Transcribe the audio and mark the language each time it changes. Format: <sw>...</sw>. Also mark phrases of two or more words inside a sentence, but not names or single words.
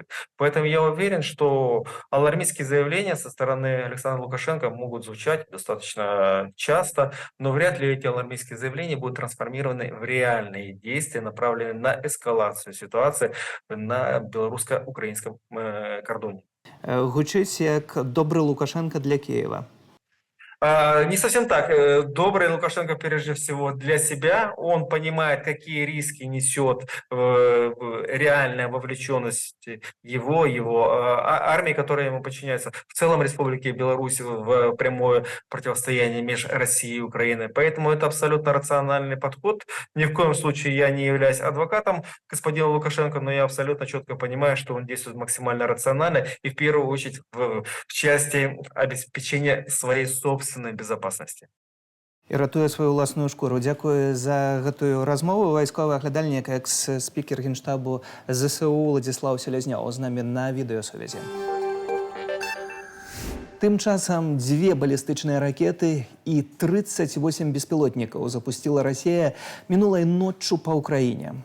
<ru>Поэтому я уверен, что алармистские заявления со стороны Александра Лукашенко могут звучать достаточно часто, но вряд ли эти алармистские заявления будут трансформированы в реальные действия, направленные на эскалацию ситуации на белорусско-украинском кордоне.</ru> <be>Гучыць як добры Лукашенко для Киева.</be> <ru>Не совсем так. Добрый Лукашенко прежде всего для себя. Он понимает, какие риски несет реальная вовлеченность его армии, которая ему подчиняется, в целом Республики Беларусь в прямое противостояние между Россией и Украиной. Поэтому это абсолютно рациональный подход. Ни в коем случае я не являюсь адвокатом господина Лукашенко, но я абсолютно четко понимаю, что он действует максимально рационально и в первую очередь в части обеспечения своей собственной безопасности.</ru> <be>І ратуе сваю ўласную шкуру. Дзякую за гэтую размову. Вайсковы аглядальнік, экс-спікер Генштабу ЗСУ Владзіслаў Селязняў з намі на відэасувязі. Тым часам 2 балістычныя ракеты і 38 беспілотнікаў запусціла Расія мінулай ноччу па ўкраіне.</be>